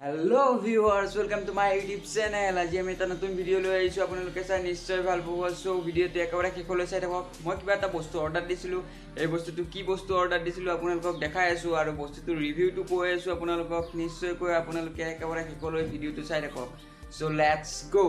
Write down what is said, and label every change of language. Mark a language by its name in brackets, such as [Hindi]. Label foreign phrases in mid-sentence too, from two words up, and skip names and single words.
[English] Hello viewers welcome to my YouTube channel. [Assamese] आज আমি এটা নতুন ভিডিঅ' লৈ আহিছোঁ। আপোনালোকে চাই নিশ্চয় ভাল পাব। সো ভিডিঅ'টো একেবাৰে শেষলৈ চাই থাকক। মই কিবা এটা বস্তু অৰ্ডাৰ দিছিলোঁ, এই বস্তুটো কি বস্তু অৰ্ডাৰ দিছিলোঁ আপোনালোকক দেখাই আছোঁ আৰু বস্তুটোৰ ৰিভিউটো কৈ আছোঁ আপোনালোকক। নিশ্চয়কৈ আপোনালোকে একেবাৰে শেষলৈ ভিডিঅ'টো চাই থাকক। [English] So let's go.